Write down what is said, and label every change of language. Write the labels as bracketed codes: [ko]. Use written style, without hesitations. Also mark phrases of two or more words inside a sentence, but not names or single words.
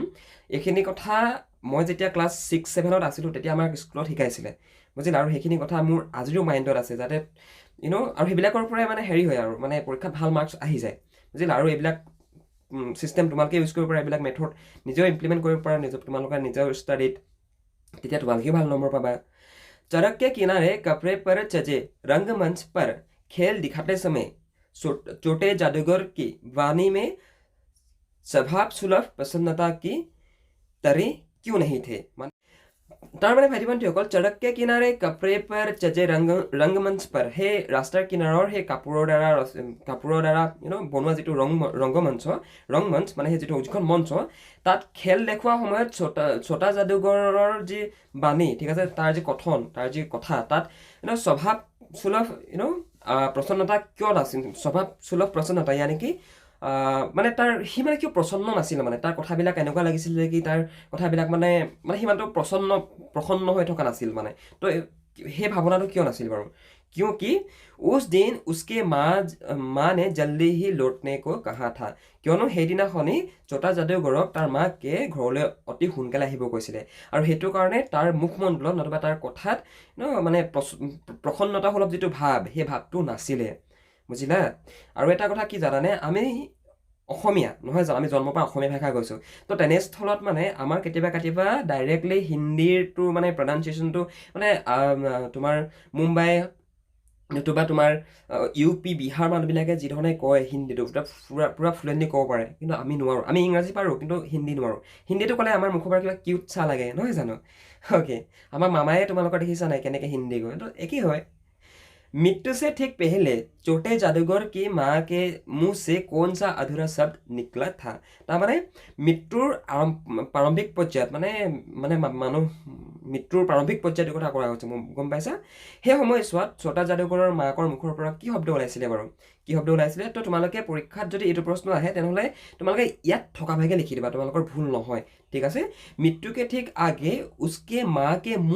[as] এইখিনি কথা মই যেতিয়া ক্লাছ 6-7ত আছিলোঁ তেতিয়া আমাক স্কুলত শিকাইছিলে, বুজিলা। আৰু সেইখিনি কথা মোৰ আজিও মাইণ্ডত আছে, যাতে আৰু সেইবিলাকৰ পৰাই মানে হেৰি হয় আৰু মানে পৰীক্ষাত ভাল মাৰ্কছ আহি যায়, বুজিলা। আৰু এইবিলাক চিষ্টেম তোমালোকে ইউজ কৰিব পাৰা, এইবিলাক মেথড নিজেও ইমপ্লিমেণ্ট কৰিব পাৰা, তোমালোকে নিজৰ ষ্টাডিত, তেতিয়া তোমালোকেও ভাল নম্বৰ পাবা। [hi] सड़क के किनारे कपड़े पर सजे रंगमंच पर खेल दिखाते समय छोटे जादूगर की वाणी में स्वभाव सुलभ प्रसन्नता की तरह क्यों नहीं थे। [as] তাৰ মানে ভাইটি ভণ্টিসকল, [hi] सड़क के किनारे कपड़े पर सजे रंगमंच पर, [as] সেই ৰাস্তাৰ কিনাৰৰ সেই কাপোৰৰ দ্বাৰা বনোৱা যিটো ৰংমঞ্চ মানে সেই যিখন মঞ্চ, তাত খেল দেখুওৱা সময়ত ছোটা যাদুঘৰৰ যি বাণী, ঠিক আছে, তাৰ যি কথন, তাৰ যি কথা, তাত স্বভাৱ সুলভ প্ৰসন্নতা কিয় নাছিল, স্বভাৱ সুলভ প্ৰসন্নতা ইয়ানি কি মানে সি মানে কিয় প্ৰসন্ন নাছিল, মানে তাৰ কথাবিলাক এনেকুৱা লাগিছিল যে কি তাৰ কথাবিলাক মানে সিমানটো প্ৰসন্ন হৈ থকা নাছিল, মানে তো সেই ভাৱনাটো কিয় নাছিল বাৰু। [hi] क्योंकि उस दिन उसके माँ ने जल्दी ही लौटने को कहा था, [as] কিয়নো সেইদিনাখনি ছোটা যাদুঘৰক তাৰ মাকে ঘৰলৈ অতি সোনকালে আহিব কৈছিলে। আৰু সেইটো কাৰণে তাৰ মুখমণ্ডলত নতুবা তাৰ কথাত মানে প্ৰসন্নতা সুলভ যিটো ভাৱ, সেই ভাৱটো নাছিলে, বুজিলা আৰু এটা কথা কি জানানে আমি অসমীয়া নহয় জানো আমি জন্মৰ পৰা অসমীয়া ভাষা কৈছোঁ তো তেনেস্থলত মানে আমাৰ কেতিয়াবা ডাইৰেক্টলি হিন্দীৰটো মানে প্ৰনাউন্সিয়েশ্যনটো মানে তোমাৰ মুম্বাই নতুবা তোমাৰ ইউ পি বিহাৰ মানুহবিলাকে যিধৰণে কয় হিন্দীটো পুৰা ফ্লুৱেণ্টলি ক'ব পাৰে কিন্তু আমি নোৱাৰোঁ আমি ইংৰাজী পাৰোঁ কিন্তু হিন্দী নোৱাৰোঁ হিন্দীটো ক'লে আমাৰ মুখৰ পৰা কিবা কিউট চা লাগে নহয় জানো অ'কে আমাৰ মামায়ে তোমালোকৰ দেখিছা নাই কেনেকৈ হিন্দী কয় তো একেই হয় [hi] मृत्यु से ठीक पहले छोटे जादूगर की माँ के मुंह से कौन सा अधूरा शब्द निकला था [as] তাৰমানে মৃত্যুৰ প্ৰাৰম্ভিক পৰ্যায়ত মানে মানে মানুহ মৃত্যুৰ প্ৰাৰম্ভিক পৰ্যায়ৰ কথা কৰা হৈছে গম পাইছা সেই সময়ছোৱাত ছটা যাদুঘৰৰ মাকৰ মুখৰ পৰা কি শব্দ ওলাইছিলে বাৰু কি শব্দ ওলাইছিলে তো তোমালোকে পৰীক্ষাত যদি এইটো প্ৰশ্ন আহে তেনেহ'লে তোমালোকে ইয়াত থকা ভাগে লিখি দিবা তোমালোকৰ ভুল নহয় ঠিক আছে [hi] मृत्युके ठीक आगे उसके मा के